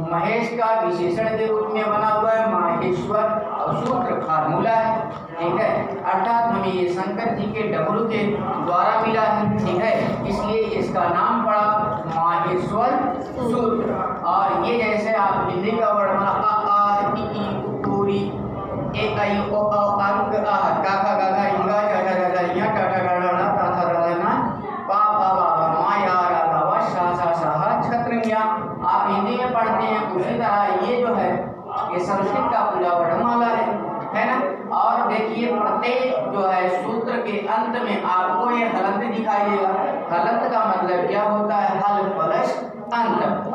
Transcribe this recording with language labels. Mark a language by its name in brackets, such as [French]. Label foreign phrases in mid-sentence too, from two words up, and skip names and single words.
[Hindi] महेश का विशेषण के रूप में बना हुआ है माहेश्वर, और सूत्र फार्मूला है, ठीक है। अर्थात हमें ये शंकर जी के डमरू के द्वारा मिला है, ठीक है, इसलिए इसका नाम पड़ा माहेश्वर सूत्र। और ये जैसे आप हिंदी का वर्ड बना आ ई पूरी ए आई ओ अंक आ का खा गा गा इंगा जा जा जा या टा टा गा गा ता था रा ना पा पा बा मा या रा रा वा शा सा सा छत्रमिया। आप हिंदी में पढ़ते हैं, उसी तरह ये जो है ये संस्कृत का पूरा वर्णमाला है ना। और देखिए प्रत्येक जो है सूत्र के अंत में आपको ये हलंत दिखाई देगा। हलंत का मतलब क्या होता है, हल प्लस अंत।